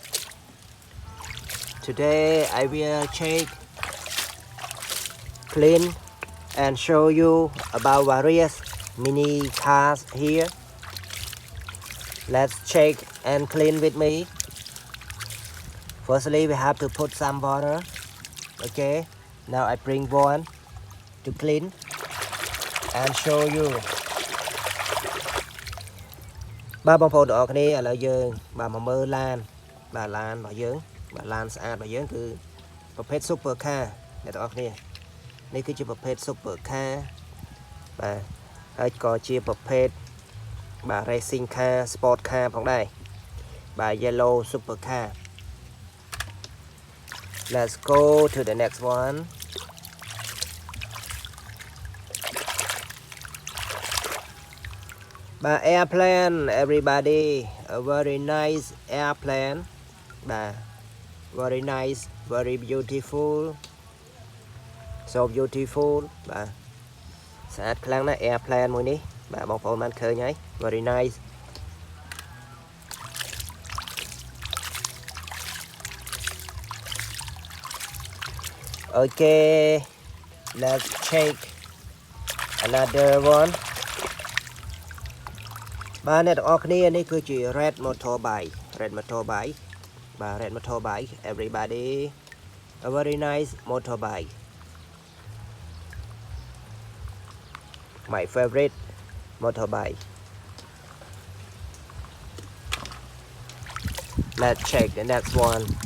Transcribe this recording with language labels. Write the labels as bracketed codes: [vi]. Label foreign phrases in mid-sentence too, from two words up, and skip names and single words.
[en] Today I will check, clean and show you about various mini cars here. Let's check and clean with me. Firstly we have to put some water. Okay, now I bring one to clean and show you. [km] បាទបងប្អូនទាំងអស់គ្នាឥឡូវយើងបាទមកមើលឡានបាទឡានរបស់យើងបាទឡានស្អាតរបស់យើងគឺប្រភេទ [en] Super Car [km] អ្នកទាំងអស់គ្នានេះគឺជាប្រភេទ [en] Super Car [km] បាទហើយក៏ជាប្រភេទបាទ [en] Racing Car Sport Car [km] ផងដែរបាទ [en] Yellow Super Car. Let's go to the next one. Airplane, everybody, a very nice airplane. Very nice, very beautiful, so beautiful. [km] ស្អាតខ្លាំងណាស់ airplane មួយនេះបាទបងប្អូនបានឃើញហើយ [en] very nice. Okay, let's check another one. [km] បាទអ្នកទាំងអស់គ្នានេះគឺជា [en] red motorbike បាទ red motorbike everybody, a very nice motorbike, my favorite motorbike. Let's check the next one.